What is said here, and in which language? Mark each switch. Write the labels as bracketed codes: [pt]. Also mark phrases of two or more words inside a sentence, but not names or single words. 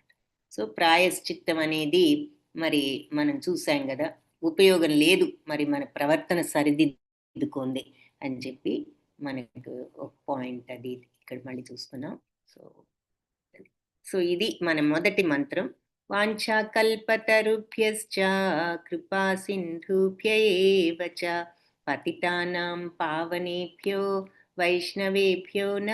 [te] సో, ప్రాయశ్చిత్తం అనేది మరి మనం చూసాం గదా! ఉపయోగం లేదు, మరి మన ప్రవర్తన సరిదిద్దుకోండి అని చెప్పి మనకు ఒక పాయింట్ అది ఇక్కడ మళ్ళీ చూస్తున్నాం. సో, ఇది మన మొదటి మంత్రం. [sa] వాంఛాకల్పతరుభ్యశ్చ కృపా సింధుభ్య ఏవ చ పతితానాం పావనేభ్యో వైష్ణవేభ్యో నమః.